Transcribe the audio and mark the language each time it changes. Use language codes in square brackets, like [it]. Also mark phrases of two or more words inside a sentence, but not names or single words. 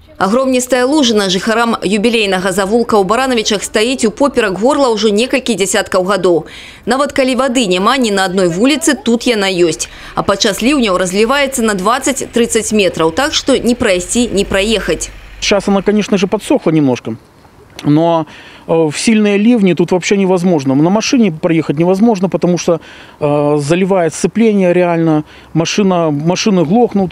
[be] Агромністая лужына жыхарам юбілейнага завулка ў Барановичах стаіць у поперак горла ўжо некалькі дзесяткаў гадоў. Нават калі вады няма ні на адной вуліцы, тут яна ёсць. А падчас ліўняў разливаецца [ru] на 20-30 метров, так что не пройти, не проехать. Сейчас она, конечно же, подсохла немножко. Но в сильные ливни тут вообще невозможно. На машине проехать невозможно, потому что заливает сцепление реально. Машины глохнут.